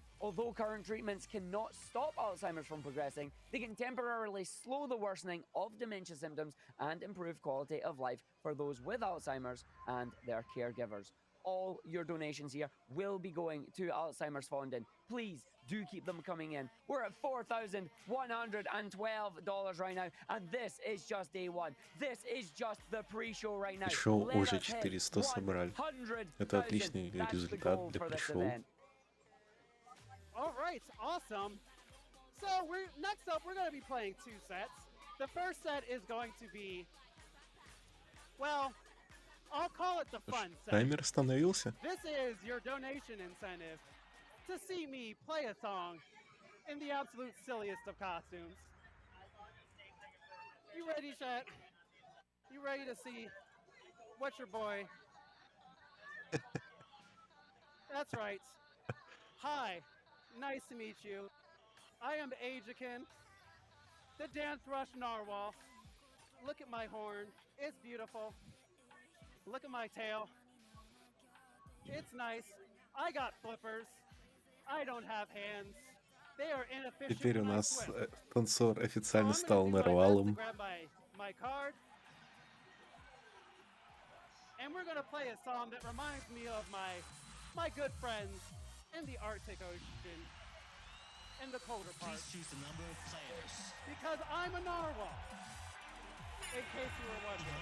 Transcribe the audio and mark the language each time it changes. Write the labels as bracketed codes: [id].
[en] Although current treatments cannot stop Alzheimer's from progressing, they can temporarily slow the worsening of dementia symptoms and improve quality of life for those with Alzheimer's and their caregivers. All your donations here will be going to Alzheimer's Fonden. Please do keep them coming in. We're at $4,112 right now, and this is just day one. This is just the pre-show right now. [ru] Шоу уже 400 собрали. Это отличный результат для pre-show. [en] All right, awesome. So next up, we're going to be playing 2 sets. The first set is going to be, well, I'll call it the fun set. [ru] Таймер остановился. [en] This is your donation incentive to see me play a song in the absolute silliest of costumes. You ready, chat? You ready to see what's your boy? That's right. Hi, nice to meet you. I am eijiken, the DANCERUSH Narwhal. Look at my horn. It's beautiful. Look at my tail. It's nice. I got flippers. I don't have hands. They are inefficient. [ru] Теперь у нас танцор официально стал нарвалом. [en] My card. And we're gonna play a song that reminds me of my good friends in the Arctic Ocean, in the colder parts. Please choose the number of players. Because I'm a narwhal. In case you were In wondering.